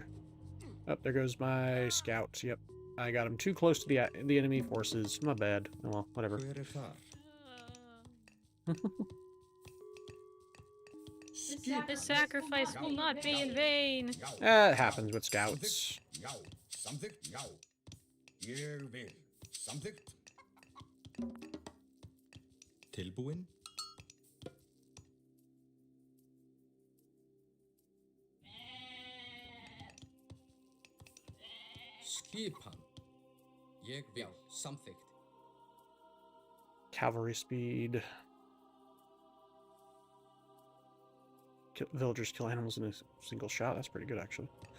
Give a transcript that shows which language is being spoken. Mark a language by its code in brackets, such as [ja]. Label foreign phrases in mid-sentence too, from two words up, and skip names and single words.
[en] Oh, there goes my scout. Yep. I got him too close to the enemy forces. My bad. Oh, well, whatever. The sacrifice will not be in vain. It happens with scouts. [is] Samþykkt, já. Ég vil. Samþykkt. Tilbúin. Skipan. Ég vil. Samþykkt. [en] Cavalry speed. Villagers kill animals in a single shot. That's pretty good, actually.